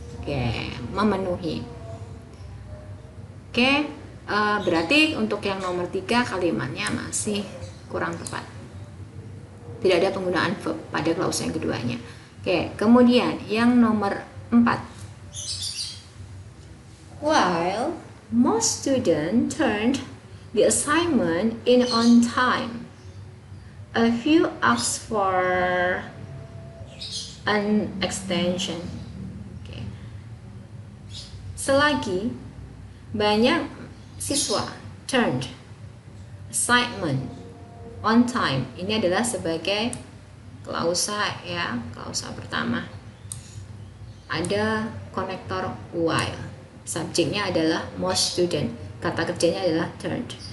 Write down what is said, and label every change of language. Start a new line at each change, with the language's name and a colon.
Indonesian: Oke, memenuhi. Oke, berarti untuk yang nomor 3 kalimatnya masih kurang tepat. Tidak ada penggunaan verb pada klausa yang keduanya. Oke, kemudian yang nomor 4.
English: While most students turned the assignment in on time, a few asked for an extension.
Indonesian: Oke. Selagi banyak siswa
English: turned assignment on time,
Indonesian: ini adalah sebagai klausa ya, klausa pertama. Ada konektor while, subjeknya adalah
English: most student,
Indonesian: kata kerjanya adalah turned.